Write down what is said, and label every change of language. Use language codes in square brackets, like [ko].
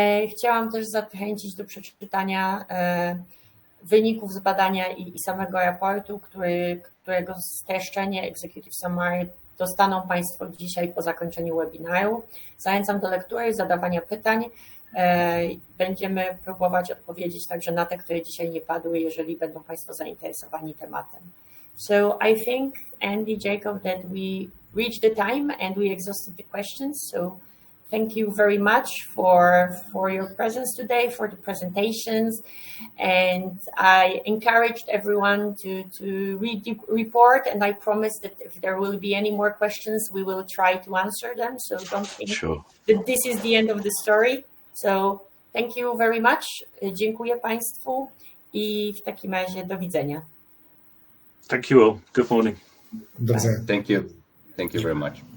[pl] Chciałam też zachęcić do przeczytania wyników z badania i samego raportu, którego streszczenie Executive Summary dostaną Państwo dzisiaj po zakończeniu webinaru. Zachęcam do lektury, zadawania pytań. Będziemy próbować odpowiedzieć także na te, które dzisiaj nie padły, jeżeli będą Państwo zainteresowani tematem. [en] So I think, Andy, Jacob, that we reached the time and we exhausted the questions. So thank you very much for your presence today, for the presentations. And I encouraged everyone to read the report, and I promise that if there will be any more questions, we will try to answer them. So don't think that this is the end of the story. So thank you very much. [pl] Dziękuję Państwu i w takim razie do widzenia. [en] Thank you all. Good morning. [pl] Do widzenia. [en] Thank you. Thank you very much.